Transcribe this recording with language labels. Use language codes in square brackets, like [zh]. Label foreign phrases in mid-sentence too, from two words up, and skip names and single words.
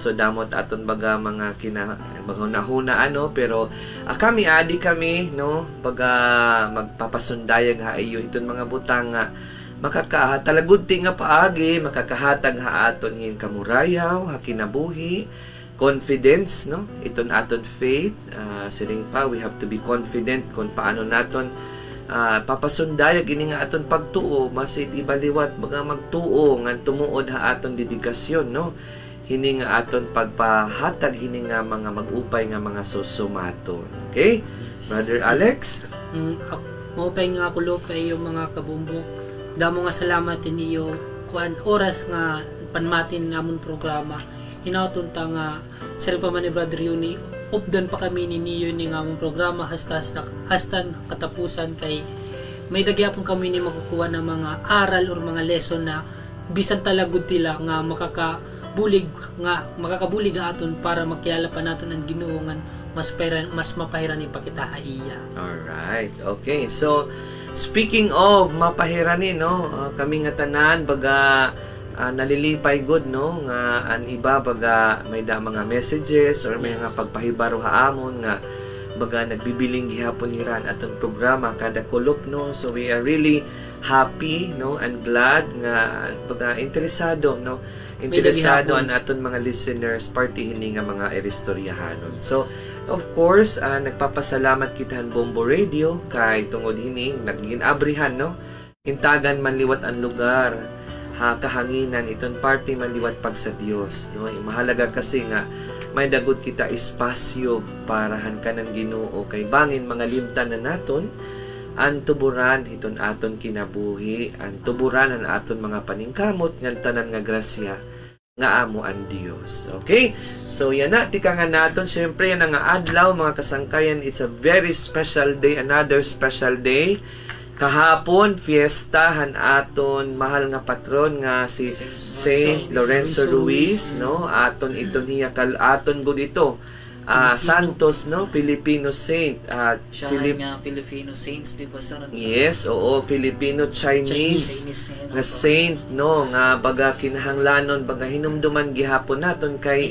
[war] so damot aton baga mga hunahuna pero kami no, baga magpapasundayag ha iyo iton mga butang nga makakatalagudti nga paagi makakahatag ha aton hin kamurayaw ha kinabuhi confidence, no, iton aton faith siling pa [en] we have to be confident [war] kung paano naton papasundayag ini nga aton pagtuo masit ibaliwat baga magtuo nga tumuod ha aton dedikasyon, no, hini nga aton pagpahatag hini nga mga mag-upay nga mga susumaton. Okay, Brother Alex, maupay nga kulo kay yung mga kabumbok damo nga salamat niyo kuan oras nga panmatin namon programa hinauton ta nga sa pa man ni Brother Yuni updan pa kami niyo ni nga mong programa hastan katapusan kay may dagyapon kami ni makukuha ng mga aral or mga lesson na bisan talagod tila nga makakabulig aton para makilala pa naton ang Ginoo nga mas mapahiran ipakita haiya. [en] Alright, okay, so speaking of [war] mapahiranin, no, kami nga tanan baga nalilipay good, no, nga an iba baga may mga messages or may nga pagpahibaro haamon nga baga nagbibiling gihapon hiran aton programa kada kulop, no, [en] so we are really happy, [war] no, [en] and glad [war] nga baga interesado an aton mga listeners party hini nga mga eristoryahanon. So of course nagpapasalamat kitahan Bombo Radio kay tungod hini naging abrihan, no, hintagan man liwat ang lugar kahanginan iton party manliwat pag sa Dios, no. Mahalaga kasi nga may dagod kita espasyo para hankanan Ginoo kay bangin mga limtan na naton ang tuburan iton aton kinabuhi, ang tuburan ang aton mga paningkamot ngan tanan nga grasya nga amo ang Dios. Okay, so yan na tika nga naton syempre yan nga adlaw mga kasangkayan, [en] it's a very special day, another special day [war] kahapon fiestahan aton mahal nga patron nga si Saint Lorenzo Ruiz, no? Aton ito niya aton gud ito. Santos, no? [en] Filipino saint. [war] Siya nga [en] Filipino saints, [war] di ba, sir? Yes, oo, Filipino-Chinese nga saint, no? Nga baga kinahanglanon, baga hinumduman gihapon naton kay